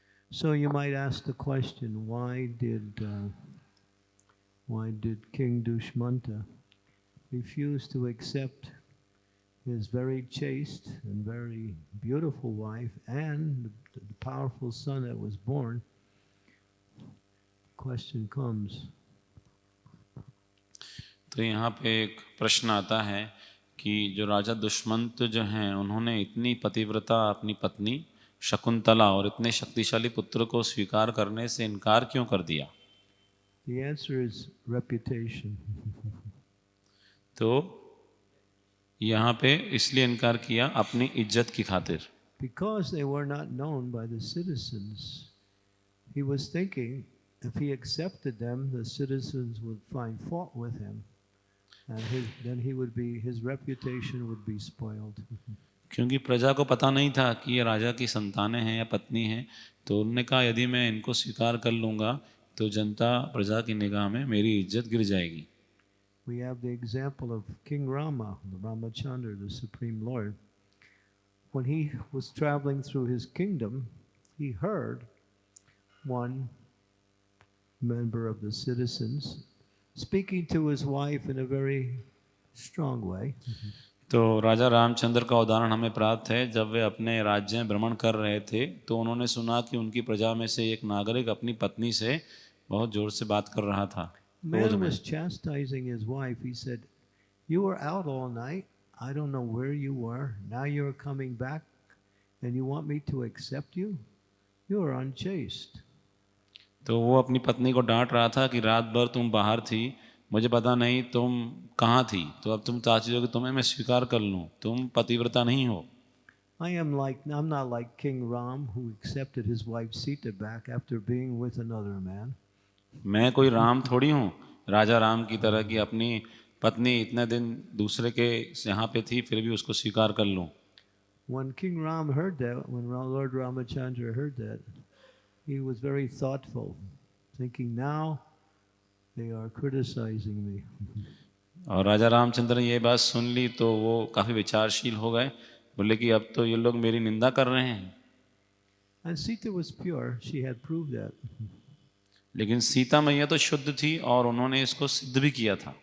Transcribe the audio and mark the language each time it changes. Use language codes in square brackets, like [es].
[en] So you might ask the question, why did King Dushmanta refuse to accept his very chaste and very beautiful wife and the powerful son that was born? Question comes. [hi] तो यहाँ पे एक प्रश्न आता है कि जो राजा दुष्मंत जो हैं, उन्होंने इतनी पतिव्रता अपनी पत्नी शकुंतला और इतने शक्तिशाली पुत्र को स्वीकार करने से इनकार क्यों कर दिया? [en] The answer is reputation. [hi] तो यहाँ पे इसलिए इनकार किया अपनी इज्जत की खातिर। [en] Because they were not known by the citizens, he was thinking if he accepted them, the citizens would find fault with him, and then his reputation would be spoiled. [hi] क्योंकि प्रजा को पता नहीं था कि ये राजा की संतानें हैं या पत्नी हैं, तो उन्होंने कहा यदि मैं इनको स्वीकार कर लूँगा तो जनता प्रजा की निगाह में मेरी इज्जत गिर जाएगी। [en] We have the example of King Rama, Ramachandra, the Supreme Lord. When he was traveling through his kingdom, he heard one member of the citizens speaking to his wife in a very strong way. [hi] तो राजा रामचंद्र का उदाहरण हमें प्राप्त है। जब वे अपने राज्य में भ्रमण कर रहे थे, तो उन्होंने सुना कि उनकी प्रजा में से एक नागरिक अपनी पत्नी से बहुत जोर से बात कर रहा था। [en] Man was chastising his wife. He said, "You were out all night. I don't know where you were. Now you're coming back, and you want me to accept you? You are unchaste." [hi] तो वो अपनी पत्नी को डांट रहा था कि रात भर तुम बाहर थी, मुझे पता नहीं तुम कहाँ थी, तो अब तुम चाहती हो कि तुम्हें मैं स्वीकार कर लूँ, तुम पतिव्रता नहीं हो। [en] I'm not like King Ram, who accepted his wife Sita back after being with another man. [hi] मैं कोई राम थोड़ी हूँ, राजा राम की तरह कि अपनी पत्नी इतने दिन दूसरे के यहाँ पे थी फिर भी उसको स्वीकार कर लूँ. [en] When King Ram heard that, when Lord Ramachandra heard that, he was very thoughtful, thinking, now they are criticizing me. [hi] और राजा रामचंद्र ने ये बात सुन ली तो वो काफ़ी विचारशील हो गए, बोले कि अब तो ये लोग मेरी निंदा कर रहे हैं. [en] And Sita was pure, she had proved that. [hi] लेकिन सीता मैया तो शुद्ध थी और उन्होंने इसको सिद्ध भी किया था.